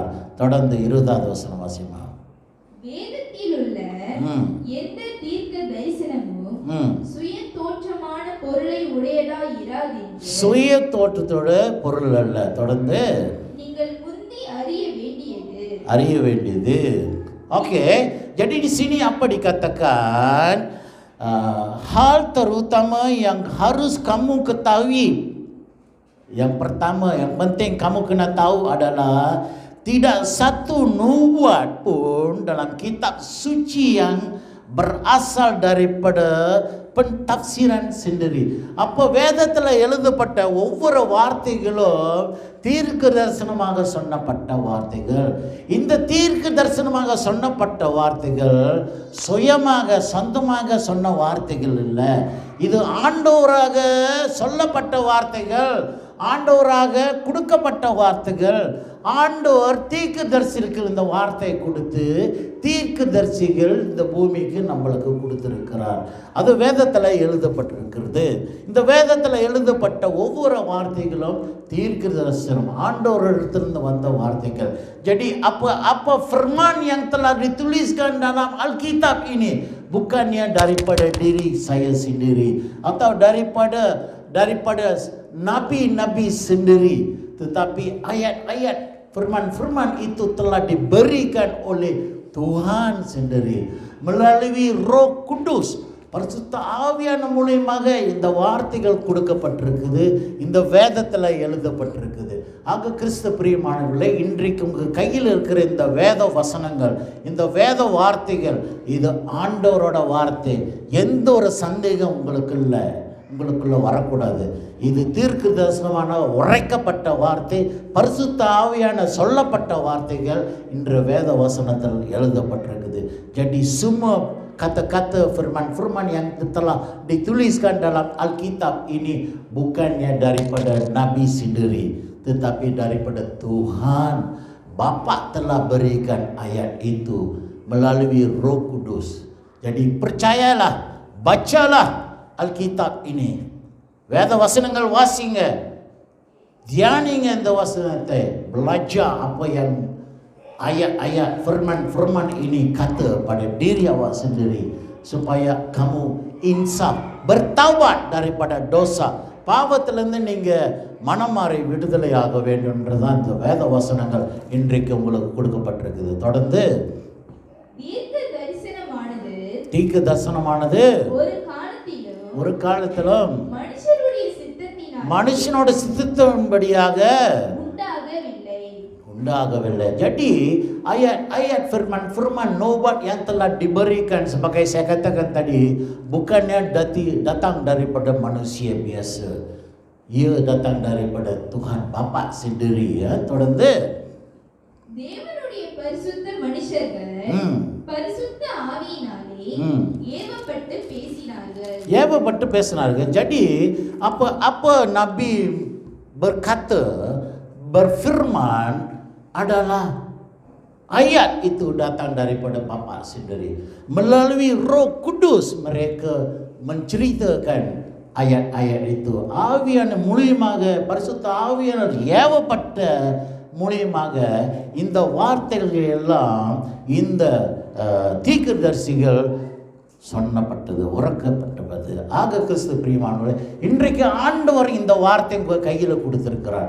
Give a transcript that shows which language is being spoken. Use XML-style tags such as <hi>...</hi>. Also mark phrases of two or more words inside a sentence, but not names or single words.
<ta>தொடர்ந்து 20வது வசனம் வாசிமா. வேதத்தில் உள்ள எந்த தீர்க்க தரிசனமும் சுய தோற்றமான பொருளை உடையதா இராதென்று சுய தோற்றத்தோட பொருள் அல்ல. தொடர்ந்து நீங்கள் முந்தி அறிய வேண்டியது.</ta> <ms>Oke, jadi di sini apa dikatakan? Hal terutama yang harus kamu ketahui. Yang pertama, yang penting kamu kena tahu adalah tidak satu nubuat pun dalam kitab suci yang berasal daripada pentafsiran sendiri.</ms> <ta>அப்போ வேதத்தில் எழுதப்பட்ட ஒவ்வொரு வார்த்தைகளும் தீர்க்க தரிசனமாக சொன்னப்பட்ட வார்த்தைகள். இந்த தீர்க்க தரிசனமாக சொன்னப்பட்ட வார்த்தைகள் சுயமாக சொந்தமாக சொன்ன வார்த்தைகள் இல்லை. இது ஆண்டவராக சொல்லப்பட்ட வார்த்தைகள், ஆண்டவராக கொடுக்கப்பட்ட வார்த்தைகள். ஆண்டவர் தீர்க்கதரிசிகளுக்கு இந்த வார்த்தை கொடுத்து தீர்க்கதரிசிகள் இந்த பூமிக்கு நம்மளுக்கு கொடுத்திருக்கிறார். அது வேதத்தில் எழுதப்பட்டிருக்கிறது. இந்த வேதத்தில் எழுதப்பட்ட ஒவ்வொரு வார்த்தைகளும் தீர்க்க தரிசனம், ஆண்டவரிடத்திலிருந்து வந்த வார்த்தைகள்.</ta> <ms>Jadi apa firman yang telah dituliskan dalam Alkitab ini bukannya daripada diri saya sendiri atau daripada nabi-nabi sendiri, tetapi ayat-ayat firman-firman itu telah diberikan oleh Tuhan sendiri melalui Roh Kudus.</ms> <ta>பரிசுத்த ஆவியான மூலமாக இந்த வார்த்தைகள் கொடுக்கப்பட்டிருக்குது, இந்த வேதத்தில் எழுதப்பட்டிருக்குது. ஆக கிறிஸ்து பிரியமானவர்களே, இன்றைக்கு உங்கள் கையில் இருக்கிற இந்த வேத வசனங்கள், இந்த வேத வார்த்தைகள், இது ஆண்டவரோட வார்த்தை. எந்த ஒரு சந்தேகம் உங்களுக்குள்ள வரக்கூடாது. இது தீர்க்க தரிசனமான உரைக்கப்பட்ட வார்த்தை, பரிசுத்த ஆவியான சொல்லப்பட்ட வார்த்தைகள் இன்று வேத வசனத்தில் எழுதப்பட்டிருக்குது.</ta> <ms>Jadi semua kata-kata firman-firman yang telah dituliskan dalam Alkitab ini bukannya daripada Nabi sendiri, tetapi daripada Tuhan. Bapa telah berikan ayat itu melalui Roh Kudus. Jadi percayalah, bacalah Alkitab ini.</ms> <ta>வேத வசனங்கள் வாசிங்க, தியானிங்க இந்த வசனத்தை,</ta> <ms>belajar apa yang ayat-ayat firman-firman ini kata pada diri awak sendiri supaya kamu insaf, bertaubat daripada dosa,</ms> <ta>பாவத்திலிருந்து நீங்க மனம் மாறி விடுதலை ஆக வேண்டும்ன்றதான் இந்த வேத வசனங்கள் இன்றைக்கு உங்களுக்கு கொடுக்கப்பட்டிருக்குது. தொடர்ந்து தீர்க்க தரிசனமானது ஒரு காலத்திலும் மனுஷனோட சித்தத்தின்படியாக உண்டாகவில்லை.</ta> <ms>Jadi ayat-ayat firman-firman nubuat yang telah diberikan sebagai saya katakan tadi bukannya datang daripada manusia biasa. Ia datang daripada Tuhan Bapa sendiri ya.</ms> <ta>தொடர்ந்து தேவனுடைய பரிசுத்த மனுஷர்கள் பரிசுத்த ஆவியினாலே ஏவப்பட்டு பேசினார்கள்.</ta> <ms>Jadi apa Nabi berkata, berfirman adalah ayat itu datang daripada Bapa sendiri. Melalui Roh Kudus mereka menceritakan ayat-ayat itu.</ms> <ta>ஆவியான மூலமாக, பரிசுத்த ஆவியானவர் ஏவப்பட்ட மூலமாக இந்த வார்த்தைகள் எல்லாம் இந்த தீர்க்கதரிசிகள் சொன்னப்பட்டது, உரைக்கப்பட்டது. ஆக கிறிஸ்து பிரியமானவர்களே, இன்றைக்கு ஆண்டவர் இந்த வார்த்தை உங்கள் கையில் கொடுத்திருக்கிறார்.</ta>